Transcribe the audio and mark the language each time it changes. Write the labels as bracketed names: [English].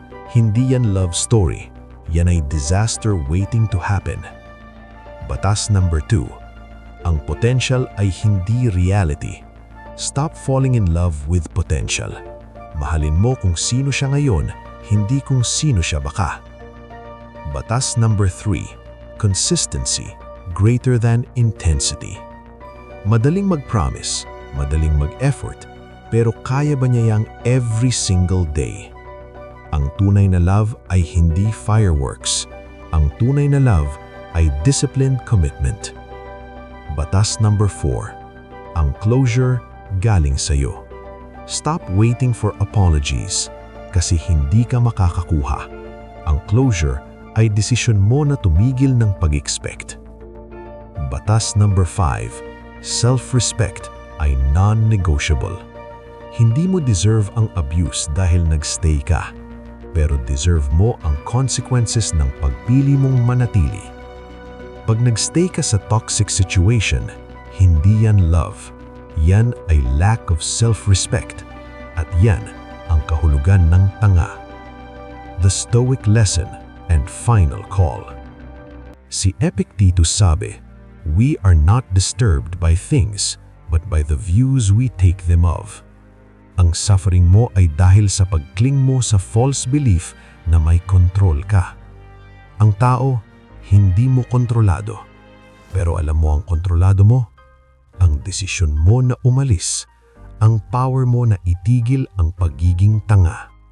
[Filipino] Hindi yan love story. Yan ay [English] disaster waiting to happen. [Filipino] Batas number 2. Ang potential ay hindi reality. [English] Stop falling in love with potential. [Filipino] Mahalin mo kung sino siya ngayon, hindi kung sino siya baka. Batas number 3. [English] Consistency greater than intensity. [Filipino] Madaling mag-promise, madaling mag-effort, pero kaya ba niya yang every single day? Ang tunay na love ay hindi fireworks. Ang tunay na love ay disciplined commitment. Batas number 4. Ang closure galing sa'yo. [English] Stop waiting for apologies [Filipino] kasi hindi ka makakakuha. Ang closure ay desisyon mo na tumigil ng pag-expect. Batas number 5. Self-respect ay non-negotiable. Hindi mo deserve ang abuse dahil nagstay ka, pero deserve mo ang consequences ng pagpili mong manatili. Pag nagstay ka sa toxic situation, hindi yan love. Yan ay lack of self-respect at yan ang kahulugan ng tanga. [English] The Stoic Lesson and Final Call. [Filipino] Si Epictetus sabi, [English] "We are not disturbed by things, but by the views we take them of." [Filipino] Ang suffering mo ay dahil sa pagkling mo sa false belief na may kontrol ka. Ang tao, hindi mo kontrolado. Pero alam mo ang kontrolado mo? Ang desisyon mo na umalis, ang power mo na itigil ang pagiging tanga.